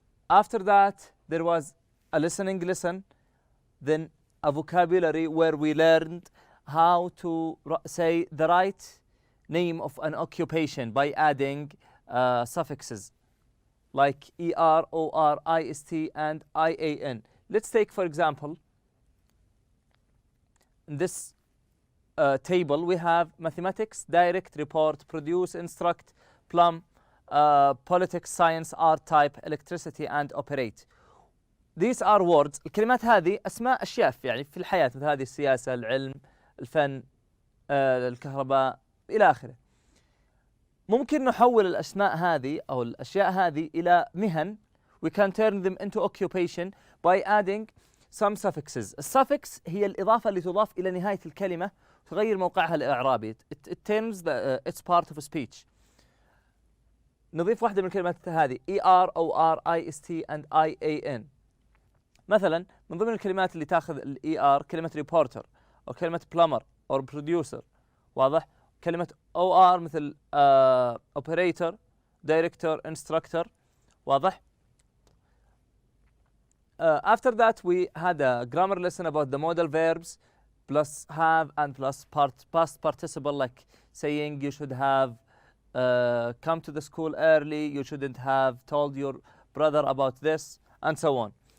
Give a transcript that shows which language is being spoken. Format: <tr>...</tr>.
<en>After that, there was a listening lesson, then a vocabulary where we learned how to say the right name of an occupation by adding suffixes like er, or, ist, and ian. Let's take, for example, in this table we have mathematics, direct, report, produce, instruct, plumb, politics, science, art, type, electricity, and operate. These are words.</en> <ar>الكلمات هذه أسماء أشياء يعني في الحياة، مثل هذه السياسة، العلم، الفن، الكهرباء، إلى آخره. ممكن نحول الأسماء هذه أو الأشياء هذه إلى مهن.</ar> <en>We can turn them into occupation by adding some suffixes.</en> <ar>الsuffix هي الإضافة اللي تضاف إلى نهاية الكلمة تغير موقعها الإعرابي.</ar> <en>It turns it's part of a speech. نضيف واحدة من الكلمات هذه er, or, ist, and ian. مثلا من ضمن الكلمات اللي تاخذ er كلمة reporter أو كلمة plumber أو producer، واضح؟ كلمة or مثل operator, director, instructor، واضح؟ After that we had a grammar lesson about the modal verbs plus have and plus past participle, like saying you should have come to the school early, you shouldn't have told your brother about this, and so on.</en>